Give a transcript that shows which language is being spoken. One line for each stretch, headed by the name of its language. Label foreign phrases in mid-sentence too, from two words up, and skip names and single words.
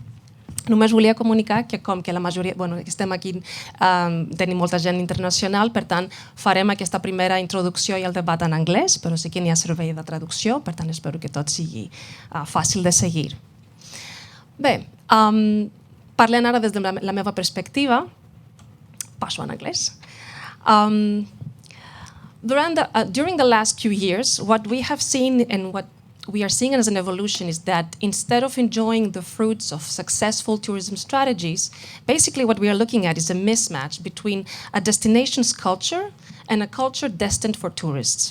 Catalan: Només volia comunicar que com que la majoria, estem aquí, tenim molta gent internacional, per tant farem aquesta primera introducció i el debat en anglès, però sí que n'hi ha servei de traducció, per tant espero que tot sigui fàcil de seguir. Bé, parlant ara des de la meva perspectiva, passo en anglès.
English: During the last few years, what we have seen and what we are seeing as an evolution is that instead of enjoying the fruits of successful tourism strategies, basically what we are looking at is a mismatch between a destination's culture and a culture destined for tourists.